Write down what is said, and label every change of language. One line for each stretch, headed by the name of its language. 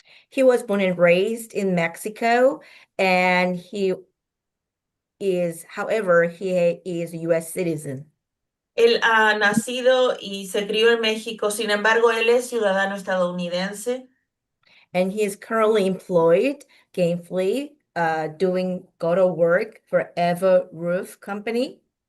English: He was born and raised in Mexico and he is a U.S. citizen.
Spanish: Él ha nacido y se crió en México, sin embargo, él es ciudadano estadounidense.
English: And he is currently employed gainfully doing auto work for Eva Roof Company.